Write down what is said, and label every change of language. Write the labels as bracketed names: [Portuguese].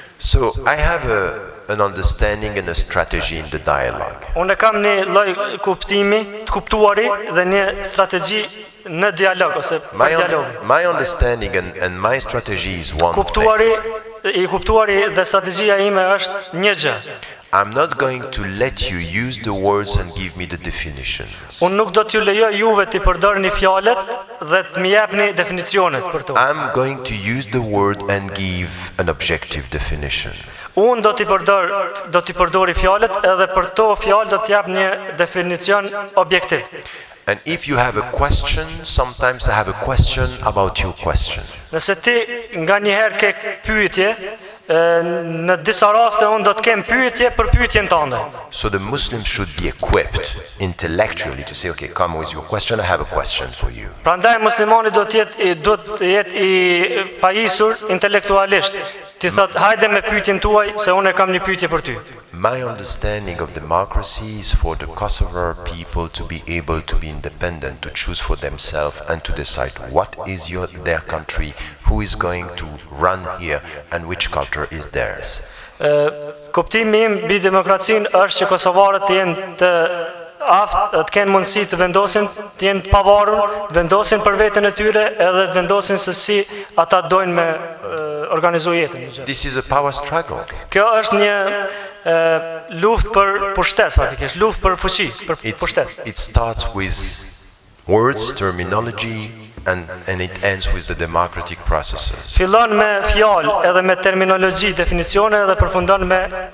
[English] So I have an understanding and a strategy in the dialogue. [Albanian] Unë kam një lloj kuptimi, të kuptuari dhe një strategji në dialog ose për dialog. [English] My understanding and my strategy is one [Albanian] Kuptuari dhe strategjia ime është një gjë. [English] I'm not going to let you use the words and give me the definitions. [Albanian] Unë nuk do t'ju lejoj juve t'i përdorni fjalët dhe të më japni definicionet për to. [English] I'm going to use the word and give an objective definition. [Albanian] Unë do t'i përdori fjalët edhe për to fjalë do t'jap një definicion objektiv. [English] And if you have a question, sometimes I have a question about your question. [Albanian] Nëse ti nganjëherë ke pyetje, në disa raste unë do të kem pyetje për pyetjen tënde. [English] So the Muslims should be equipped intellectually to say, okay, come with your question, I have a question for you. [Albanian] Prandaj muslimani do të jetë i pajisur intelektualisht. Ti thot, hajde me pyetjen tuaj se unë kam një pyetje për ty. [English] My understanding of democracy is for the Kosovar people to be able to be independent, to choose for themselves and to decide what is their country, who is going to run here and which culture is theirs. [Albanian] Kuptimi im mbi demokracinë është që kosovarët të jenë të të kenë mundësi të vendosin, të jenë të pavarur, vendosin për veten e tyre edhe të vendosin se si ata dojnë me organizu jetën. [English] This is a power struggle. [Albanian] Kjo është një luftë për pushtet faktikisht, luftë për fuqi, për pushtet. [English] It starts with words, terminology, and it ends with the democratic processes. [Albanian] Fillon me fjalë edhe me terminologji, definicione dhe përfundon me